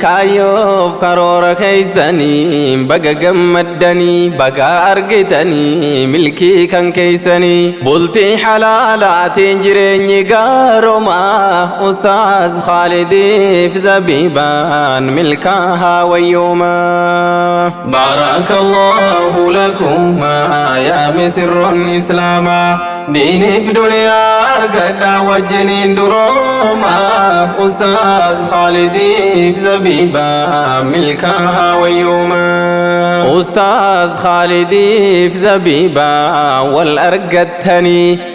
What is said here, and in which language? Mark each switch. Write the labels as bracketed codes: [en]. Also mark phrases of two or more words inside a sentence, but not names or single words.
[om] Kaayyoof karoora keessanii baga gammaddanii. Baga argitanii milkii kan keessanii. Bultii halaalaatiin jireenyi gaaroma. Ustaaz Khaalidiif Zabiibaan milkaa'aa wayyooma. [ar] بارك الله لكما يا مسر إسلاما. [om] Diiniif duniyaa argadhaa wajjiniin durooma. Ustaaz Khaalidiif Zabiibaa milkaa'aa wayyooma. Ustaaz Khaalidiif Zabiibaa wal argattanii.